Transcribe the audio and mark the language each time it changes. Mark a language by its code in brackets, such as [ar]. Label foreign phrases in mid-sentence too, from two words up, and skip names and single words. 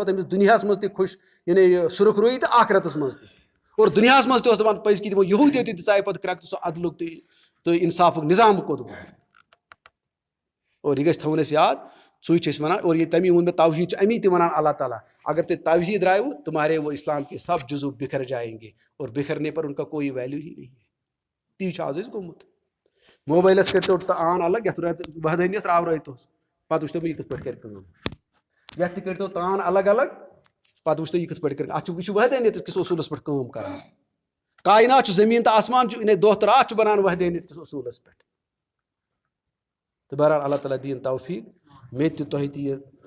[ks] پتہٕ أمِس دُنیاہس منٛز تہِ خۄش یعنی یہِ سُرخ رویی تہٕ آخرتس منٛز تہِ اور دُنیاہس منٛز تہِ اوس دپان پٔزۍ کہِ تِمو یہوٗدیو تہِ دِژایہِ پتہٕ کرٛٮ۪کہٕ تہٕ سُہ عدلُک تہٕ انصافُک نظام کوٚت گوٚو اور یہِ گژھِ تھاوُن اَسہِ یاد سُے چھِ أسۍ وَنان اور یہِ تمی ووٚن مےٚ توحیٖد چھُ امی تہِ وَنان اللہ تعالیٰ اگر تُہۍ توحیٖد رایِو [ur] تمہارے وہ اسلام کے سب جزو بکھر جائیں گے اور بکھرنے پر ان کا کوئی ویلیو ہی نہیں ہے [ks] تی چھُ آز أسۍ گوٚمُت موبایلس کٔرۍتو آن الگ یتھ وحدٲنِیس راورٲیتوس پتہٕ وٕچھتو بہٕ یہِ کِتھ پٲٹھۍ کرِ کٲم یتھ تہِ کٔرۍتو تان الگ الگ پتہٕ وٕچھتو یہِ کِتھ پٲٹھۍ کرِ اتھ چھُ یہِ چھُ وحدٲنیتس کِس اصوٗلس پٮ۪ٹھ کٲم کران کاینات چھُ زٔمیٖن تہٕ آسمان چھُ دۄہ تہٕ راتھ چھُ بنان وحدٲنیت کِس اصوٗلس پٮ۪ٹھ تہٕ بہرحال اللہ تعالیٰ دِیِن توفیٖق مےٚ تہِ تۄہہِ تہِ یہِ